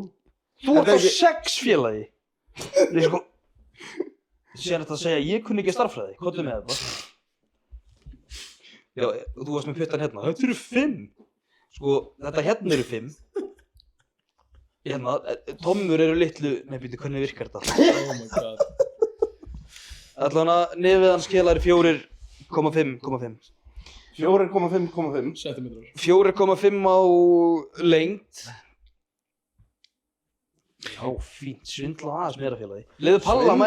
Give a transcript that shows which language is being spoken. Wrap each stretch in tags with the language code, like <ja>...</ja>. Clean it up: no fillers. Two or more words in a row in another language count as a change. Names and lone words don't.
<is>Þú ert á 6 félagi. Nei, sko. Sér þetta að segja, ég kunni ekki starffræði. Hvað með þetta? Já, þú varst með puttan hérna. Þetta eru 5. Sko, þetta hérna eru 5. Hérna, tommur eru litlu... Nei, býttu, hvernig virkar þetta?</is> <en>Oh my god.</en> <is>Allavega, nefið hans kelar 4,5,5. 4,5,5 Sentimetrar. 4,5 á lengd. Já, fínt. Svindla aðeins meira félagi. Leiðu Palla að mæla</is>